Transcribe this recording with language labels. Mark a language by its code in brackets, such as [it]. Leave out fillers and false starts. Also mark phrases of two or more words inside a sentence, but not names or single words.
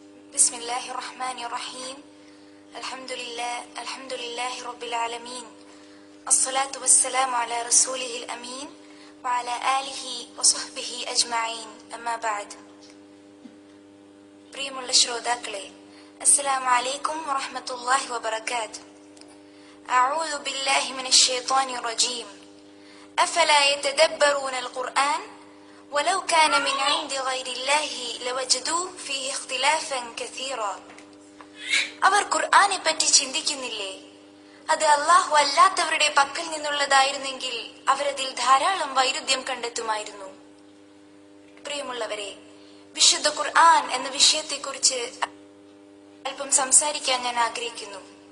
[ar] بسم الله الرحمن الرحيم. الحمد لله رب العالمين. الصلاة والسلام على رسوله الأمين وعلى آله وصحبه أجمعين. أما بعد. [ml] പ്രിയമുള്ള ശ്രോതാക്കളെ, [ar] السلام عليكم ورحمة الله وبركاته. أعوذ بالله من الشيطان الرجيم. أفلا يتدبرون القرآن ولو كان من عند غير الله لوجدوا فيه اختلافا كثيرا. [ml] അവർ ഖുർആനെ പറ്റി ചിന്തിക്കുന്നില്ലേ? അത് അല്ലാഹു അല്ലാത്തവരുടെ പക്കൽ നിന്നുള്ളതായിരുന്നെങ്കിൽ അവരതിൽ ധാരാളം വൈരുദ്ധ്യം കണ്ടെത്തുമായിരുന്നു. പ്രിയമുള്ളവരെ, വിശുദ്ധ ഖുർആൻ എന്ന വിഷയത്തെക്കുറിച്ച് അല്പം സംസാരിക്കാൻ ഞാൻ ആഗ്രഹിക്കുന്നു.